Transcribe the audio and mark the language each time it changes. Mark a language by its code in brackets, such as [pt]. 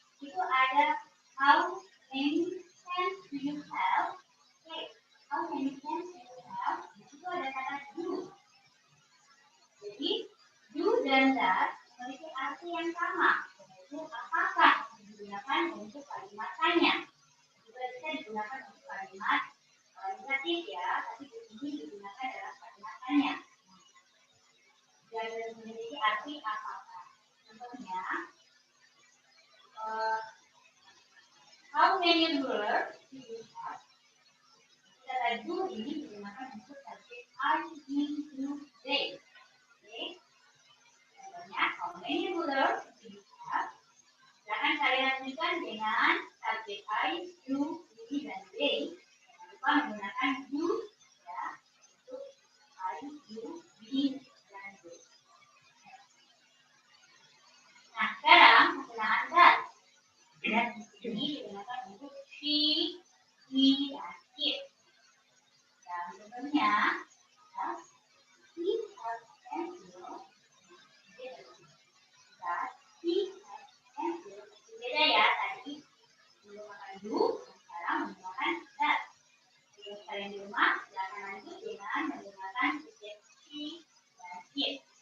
[id] Itu ada [en] how many hands do you have? Okay. How many hands do you have? [id] Itu ada kata do. Jadi do dan does memiliki arti yang sama. Yaitu apakah digunakan untuk kalimat tanya. Juga bisa digunakan untuk kalimat negatif ya, tapi di sini digunakan dalam kalimat tanya. Dan memiliki arti apakah. Contohnya, [en] how many rulers do you have? [id] Kata do ini digunakan untuk subjek I, he, you, they. Okay. [en] Contohnya, how many rulers do you have? [id] Silakan kalian lanjutkan dengan subjek I, you, he, dan they. Jangan lupa menggunakan you ya untuk I, you, he, dan they. Nah, sekarang penggunaan does. Dan di sini digunakan untuk she, he, dan it. Dan contohnya, [en] does he have pencil? Does he have pencil? [id] Beda ya, tadi menggunakan do, sekarang menggunakan does. Jika kalian di rumah, silakan lanjut dengan menggunakan subjek she dan it.